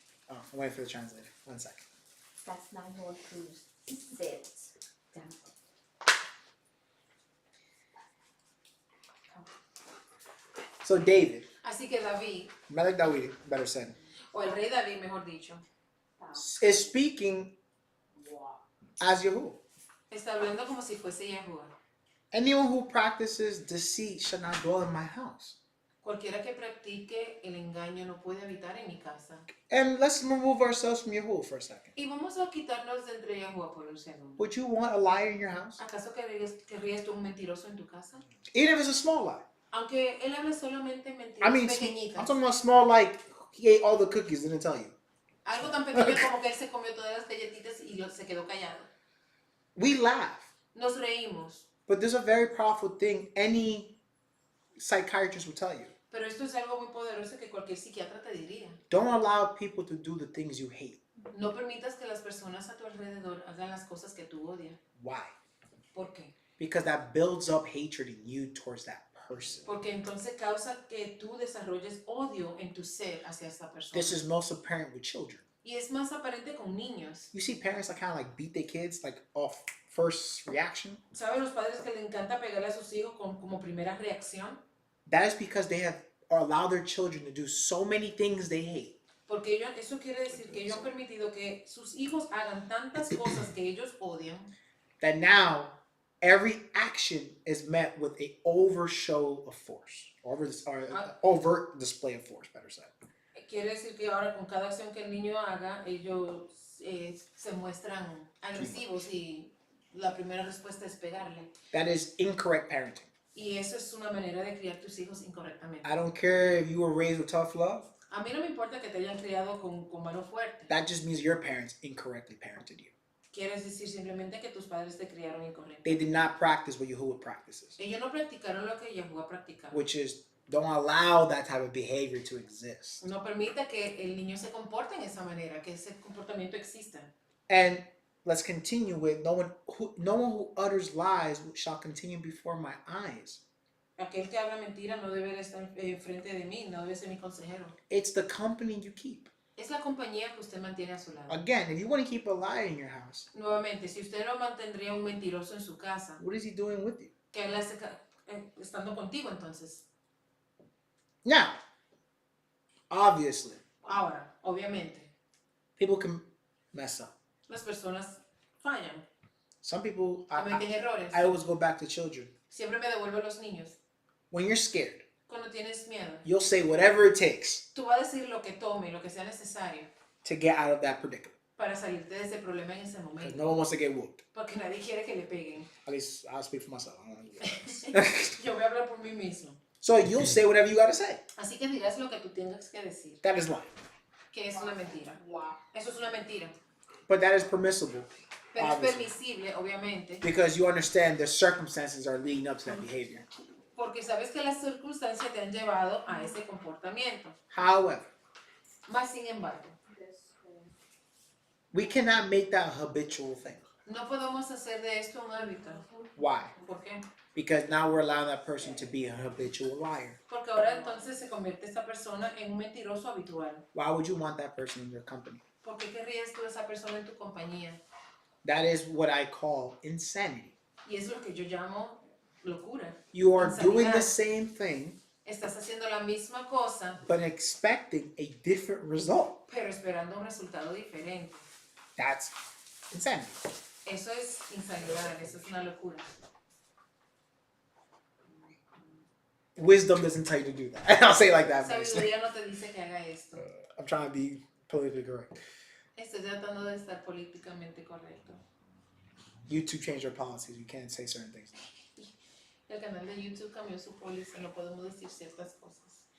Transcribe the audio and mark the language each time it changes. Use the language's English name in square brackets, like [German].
[English] Oh, I'm waiting for the translator. 1 second. That's not going to sit down. So David, [Spanish] Así que David, [English] Melech David, better say, [Spanish] o el rey David, mejor dicho, [English] is speaking as Yahuwah. [Spanish] está hablando como si fuese Yahuwah. [English] Anyone who practices deceit shall not dwell in my house. [Spanish] Cualquiera que practique el engaño no puede habitar en mi casa. [English] And let's remove ourselves from Yahuwah for a second. [Spanish] Y vamos a quitarnos de entre Yahuwah por un segundo. [English] Would you want a liar in your house? [Spanish] ¿Acaso querrías tú un mentiroso en tu casa? [English] Even if it's a small lie. [Spanish] Aunque él habla solamente mentiras [English] I mean, [Spanish] pequeñitas. [English] I'm talking about small, like he ate all the cookies, didn't tell you. [Spanish] Algo tan pequeño como que él se comió todas las galletitas y se quedó callado. [English] We laugh. [Spanish] Nos reímos. [English] But there's a very powerful thing any psychiatrist will tell you. [Spanish] Pero esto es algo muy poderoso que cualquier psiquiatra te diría. [English] Don't allow people to do the things you hate. [Spanish] No permitas que las personas a tu alrededor hagan las cosas que tú odias. [English] Why? [Spanish] ¿Por qué? [English] Because that builds up hatred in you towards that person. [Spanish] Porque entonces causa que tú desarrolles odio en tu ser hacia esta persona. [English] This is most apparent with children. [Spanish] Y es más aparente con niños. [English] You see parents that kind of like beat their kids like off first reaction. [Spanish] ¿Saben los padres que le encanta pegarle a sus hijos como primera reacción? [English] That is because they have allowed their children to do so many things they hate. [Spanish] Porque eso quiere decir que ellos han permitido que sus hijos hagan tantas cosas que ellos odian. [English] That now every action is met with a overshow of force, or overt display of force, better said. [Spanish] Quiere decir que ahora con cada acción que el niño haga, ellos se muestran agresivos y la primera respuesta es pegarle. [English] That is incorrect parenting. [Spanish] Y eso es una manera de criar tus hijos incorrectamente. [English] I don't care if you were raised with tough love. [Spanish] A mí no me importa que te hayan criado con mano fuerte. [English] That just means your parents incorrectly parented you. [Spanish] Quieres decir simplemente que tus padres te criaron incorrectamente. [English] They did not practice what Yahuwah practices, [Spanish] Ellos no practicaron lo que Yahuwah practicaba. [English] which is don't allow that type of behavior to exist. [Spanish] No permita que el niño se comporte en esa manera, que ese comportamiento exista. [English] And let's continue with no one who utters lies shall continue before my eyes. [Spanish] Aquel que habla mentira no debe estar frente de mí, no debe ser mi consejero. [English] It's the company you keep. [Spanish] Es la compañía que usted mantiene a su lado. [English] Again, if you want to keep a liar in your house, [Spanish] Nuevamente, si usted no mantendría un mentiroso en su casa, [English] what is he doing with you? [Spanish] que él hace estando contigo entonces. [English] Now, obviously, [Spanish] Ahora, obviamente, [English] people can mess up. [Spanish] las personas fallan, [English] Some people, [Spanish] cometen errores. [English] I always go back to children. [Spanish] Siempre me devuelvo a los niños. [English] When you're scared, [Spanish] Cuando tienes miedo, [English] you'll say whatever it takes [Spanish] tú vas a decir lo que tome, lo que sea necesario [English] to get out of that predicament. [Spanish] para salirte de ese problema en ese [English] Because [Spanish] momento. [English] no one wants to get whooped. [Spanish] Porque nadie quiere que le peguen. [English] At least I'll speak for myself. I don't want to get [Spanish] Yo voy a hablar por mí mismo. [English] So you'll say whatever you got to say. [Spanish] Así que dirás lo que tú tengas que decir. [English] That is lying. [Spanish] Que es una mentira. Eso es una mentira. [English] But that is permissible. [Spanish] Pero es [English] Obviously. [Spanish] permisible, obviamente. [English] Because you understand the circumstances are leading up to that behavior. [Spanish] Porque sabes que las circunstancias te han llevado a ese comportamiento. [English] However, [Spanish] Más sin embargo, [English] we cannot make that a habitual thing. [Spanish] no podemos hacer de esto un hábito. [English] Why? [Spanish] ¿Por qué? [English] Because now we're allowing that person to be a habitual liar. [Spanish] Porque ahora entonces se convierte esta persona en un mentiroso habitual. [English] Why would you want that person in your company? [Spanish] ¿Por qué querrías tú a esa persona en tu compañía? [English] That is what I call insanity. [Spanish] Y es lo que yo llamo locura. [English] You are doing the [Spanish] Insanidad. [English] same thing, [Spanish] Estás haciendo la misma cosa, [English] but expecting a different result. [Spanish] pero esperando un resultado diferente. [English] That's insanity. [Spanish] Eso es insanidad, eso es una locura. [English] Wisdom doesn't tell you to do that. I'll say it like that. First. [Spanish] Sabiduría no te dice que haga esto. [English] I'm trying to be politically correct. [Spanish] Estoy tratando de estar políticamente correcto. [English] YouTube changed their policies. You can't say certain things. [Spanish] El canal de YouTube cambió su póliza, no podemos decir ciertas cosas.